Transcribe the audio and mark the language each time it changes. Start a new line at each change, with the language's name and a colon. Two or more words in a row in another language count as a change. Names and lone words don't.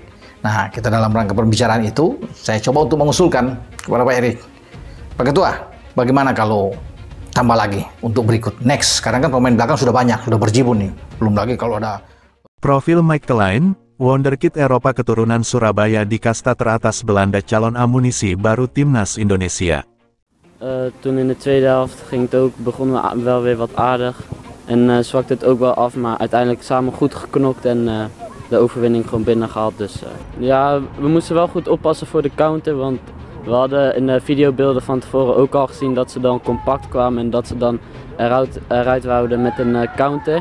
Indonesian: Nah, kita dalam rangka pembicaraan itu, saya coba untuk mengusulkan kepada Pak Erick, Pak Ketua, bagaimana kalau tambah lagi untuk berikut next? Sekarang kan pemain belakang sudah banyak, sudah berjibun nih. Belum lagi kalau ada Profil Mike Klein, wonderkid Eropa keturunan Surabaya di kasta teratas Belanda, calon amunisi baru timnas Indonesia.
Dutch: Toen in de tweede helft begonnen we wel weer wat aardig en zwakte het ook wel af, maar uiteindelijk samen goed geknokt en de overwinning gewoon binnengehaald. Dus ja, we moesten wel goed oppassen voor de counter, want we hadden in de videobeelden van tevoren ook al gezien dat ze dan compact kwamen en dat ze dan eruit wouden met een counter.